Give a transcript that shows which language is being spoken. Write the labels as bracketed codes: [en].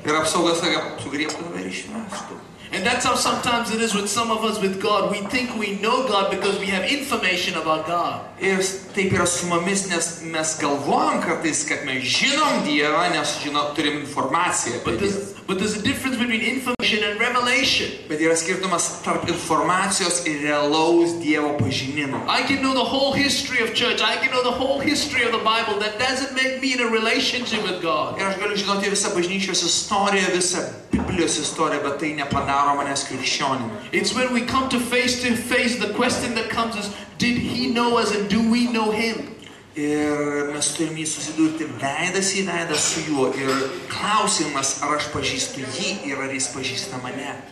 [lt] Ir apsaugas sakė, sugriebtų tave ir išmestų. [en] And that's how sometimes it is with some of us with God. We think we know God because we have information about God. [lt] Ir taip yra su mumis, nes mes galvojam kartais, kad mes žinom Dievą, nes turim informaciją apie Dievą. [en] But there's a difference between information and revelation. [lt] Bet yra skirtumas tarp informacijos ir realaus Dievo pažinimo. [en] I can know the whole history of church. I can know the whole history of the Bible. That doesn't make me in a relationship with God. [lt] Ir aš galiu žinoti visą bažnyčios istoriją, visą Biblijos istoriją, bet tai nepadaro manęs krikščionimi. [en] It's when we come to face, the question that comes is, did He know us and do we know Him? [lt] Ir mes turime susidurti veidas į veidą su juo. Ir klausimas, ar aš pažįstu jį ir ar jis pažįsta mane.